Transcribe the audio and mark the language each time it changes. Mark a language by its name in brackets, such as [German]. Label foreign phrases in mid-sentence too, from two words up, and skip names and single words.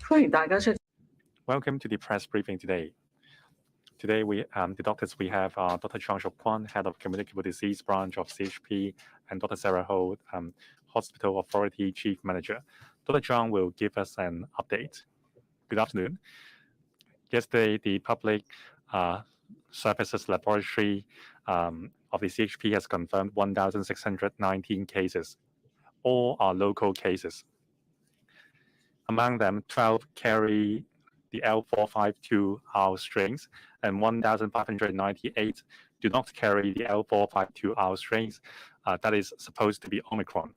[Cantonese] 大家出。 [English] Welcome to the press briefing today. Today, the doctors we have are Dr. Chang Shuk-Kwan, Head of Communicable Disease Branch of CHP, and Dr. Sarah Ho, Hospital Authority Chief Manager. Dr. Chang will give us an update. Good afternoon. Yesterday, the Public Services Laboratory of the CHP has confirmed 1,619 cases. All are local cases. Among them, 12 carry the L452R strains, and 1,598 do not carry the L452R strains that is supposed to be Omicron.